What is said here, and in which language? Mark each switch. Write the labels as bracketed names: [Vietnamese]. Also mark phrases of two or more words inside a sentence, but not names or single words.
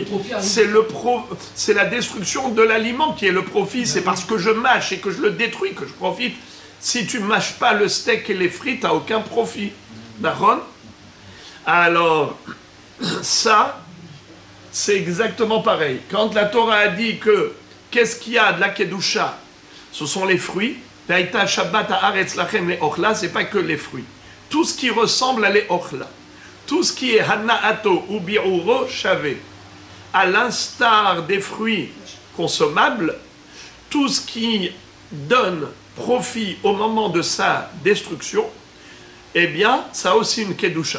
[French] C'est la destruction de l'aliment qui est le profit, c'est parce que je mâche et que je le détruis que je profite. Si tu mâches pas le steak et les frites, tu n'as aucun profit. D'accord? Alors, ça, c'est exactement pareil. Quand la Torah a dit que qu'est-ce qu'il y a de la Kedusha? Ce sont les fruits. [Hebrew] והייתה שבת הארץ לכם לאכלה, [French] c'est pas que les fruits. Tout ce qui ressemble à le'ochla. Tout ce qui est [Hebrew] הנאתו וביעורו שווה. [French] À l'instar des fruits consommables, tout ce qui donne profit au moment de sa destruction, eh bien, ça a aussi une Kedusha.